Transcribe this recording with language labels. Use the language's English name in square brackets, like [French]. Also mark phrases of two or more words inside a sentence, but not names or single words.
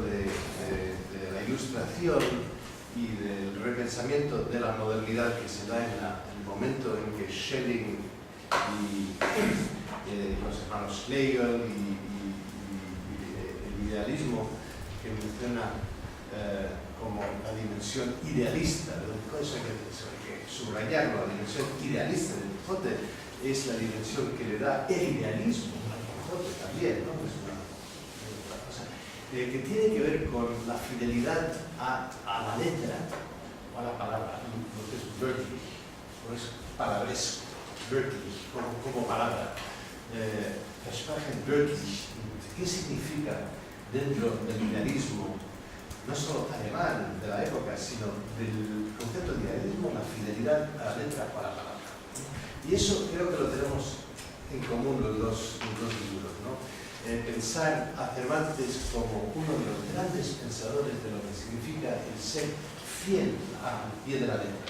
[Spanish] de la ilustración y del repensamiento de la modernidad que se da en el momento en que Schelling y los hermanos Schlegel y el idealismo que menciona como la dimensión idealista de Don Quijote, eso hay que subrayarlo, la dimensión idealista de Don Quijote es la dimensión que le da el idealismo a Don Quijote también, ¿no? Es una cosa que tiene que ver con la fidelidad a la letra o a la palabra, lo que es wörtlich, o es palabresco, wörtlich, como palabra. [German] Versprechen wörtlich, [Spanish] ¿qué significa dentro del idealismo, no solo alemán de la época, sino del concepto de idealismo, la fidelidad a la letra o a la palabra? Y eso creo que lo tenemos en común los dos libros, ¿no? Pensar a Cervantes como uno de los grandes pensadores de lo que significa el ser fiel al pie de la letra.